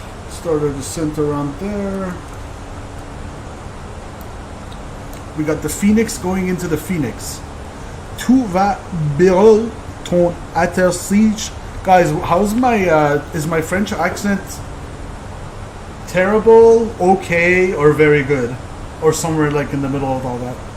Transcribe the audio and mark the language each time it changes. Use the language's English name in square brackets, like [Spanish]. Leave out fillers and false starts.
[English] Start our descent around there. We got the Phoenix going into the Phoenix. [French] Tout va bien ton atterrissage. [English] Guys, how's my is my French accent terrible, okay, or very good? Or somewhere like in the middle of all that?